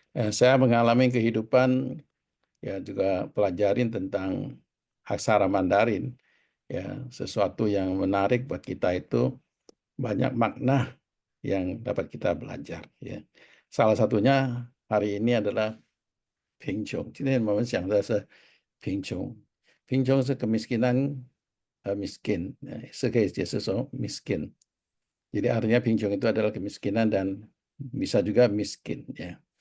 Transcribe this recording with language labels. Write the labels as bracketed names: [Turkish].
[Indonesian] Saya mengalami kehidupan ya juga pelajarin tentang aksara Mandarin ya, sesuatu yang menarik buat kita itu banyak makna yang dapat kita belajar ya. Salah satunya hari ini adalah 贫穷。 [Chinese] 今天我们讲的是贫穷，贫穷是 [Indonesian] kemiskinan miskin， [Chinese] 是可以解释说 miskin。 [Indonesian] Jadi artinya 贫穷itu adalah kemiskinan dan bisa juga miskin ya.